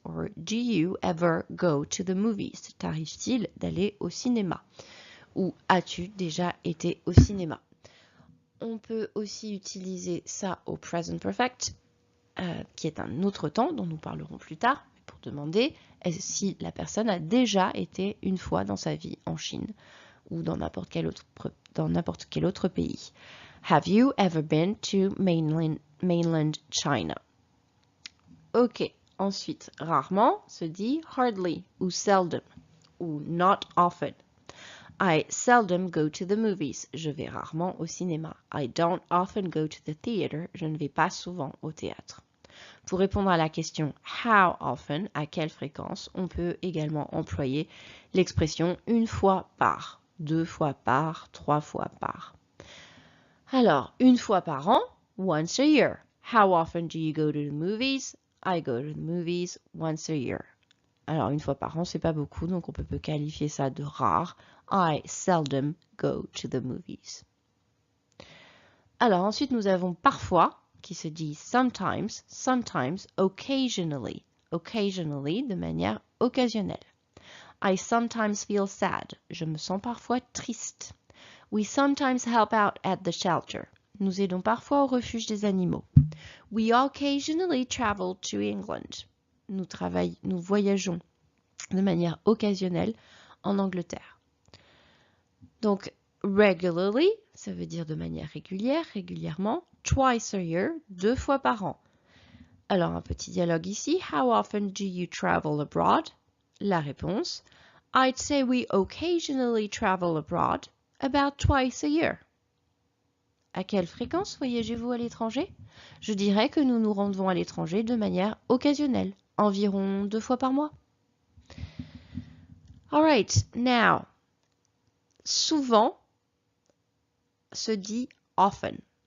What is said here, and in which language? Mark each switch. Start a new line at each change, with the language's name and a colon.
English: Or do you ever go to the movies?
French: T'arrive-t-il d'aller au cinéma? Ou as-tu déjà été au cinéma? On peut aussi utiliser ça au present perfect, qui est un autre temps dont nous parlerons plus tard, pour demander si la personne a déjà été une fois dans sa vie en Chine ou dans n'importe quel autre pays.
English: Have you ever been to mainland China?
French: Ok, ensuite, rarement se dit hardly ou seldom ou not often.
English: I seldom go to the movies.
French: Je vais rarement au cinéma.
English: I don't often go to the theater.
French: Je ne vais pas souvent au théâtre. Pour répondre à la question how often, à quelle fréquence, on peut également employer l'expression une fois par, deux fois par, trois fois par. Alors, une fois par an, once a year.
English: How often do you go to the movies? I go to the movies once a year.
French: Alors, une fois par an, c'est pas beaucoup, donc on peut qualifier ça de rare.
English: I seldom go to the movies.
French: Alors, ensuite, nous avons parfois, qui se dit sometimes, sometimes, occasionally.
English: Occasionally,
French: de manière occasionnelle.
English: I sometimes feel sad.
French: Je me sens parfois triste.
English: We sometimes help out at the shelter.
French: Nous aidons parfois au refuge des animaux.
English: We occasionally travel to England.
French: Nous voyageons de manière occasionnelle en Angleterre. Donc, regularly, ça veut dire de manière régulière, régulièrement.
English: Twice a year,
French: deux fois par an. Alors, un petit dialogue ici.
English: How often do you travel abroad?
French: La réponse.
English: I'd say we occasionally travel abroad, about twice a year.
French: À quelle fréquence voyagez-vous à l'étranger? Je dirais que nous nous rendons à l'étranger de manière occasionnelle, environ 2 fois par mois.
English: Alright, now,
French: souvent se dit often.